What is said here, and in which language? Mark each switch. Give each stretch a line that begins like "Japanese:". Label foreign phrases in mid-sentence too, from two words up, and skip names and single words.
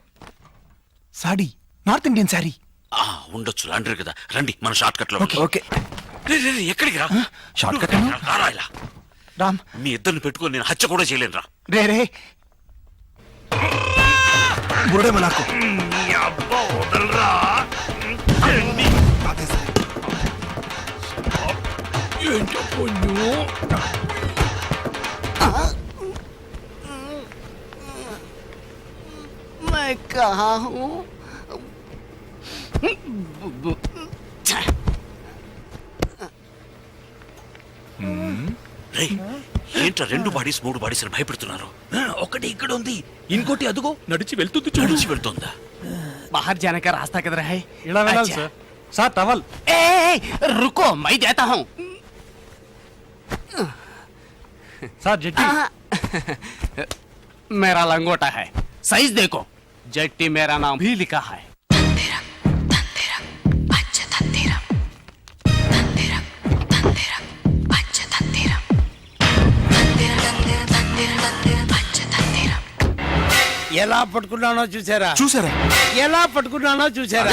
Telugu: సాడీ,
English: North Indian
Telugu: సారీ. ఉండొచ్చు, లాండ్రీ కదా. రండి, మన
English: short cut
Telugu: లో. ఓకే. ఎక్కడికి రా?
English: short cut
Telugu: రారా ఇలా. రామ్, మీ ఇద్దరిని పెట్టుకొని నేను హత్య కూడా చేయలేను రా. రే రే. బుర్రడేమో నాకు.
Hindi: मैं कहा हूँ
Telugu: రేయ్, ఏంట్రా రెండు బాడీస్ మూడు బాడీస్ అని భయపెడుతున్నారు? ఒకటి ఇక్కడ ఉంది, ఇంకోటి అదుగో నడిచి వెళ్తుంది చూడు. నడిచి వెళ్తుందా?
Hindi: बाहर जाने का रास्ता किधर है? अच्छा।
English: sir towel.
Hindi: रुको, मैं देता हूँ।
Telugu: సార్ జట్టి.
Hindi: मेरा लंगोटा है, साइज देखो। जट्टी मेरा नाम भी लिखा है।
Telugu: ఎలా పట్టుకున్నానో చూసారా? చూసారా? ఎలా పట్టుకున్నానో చూసారా?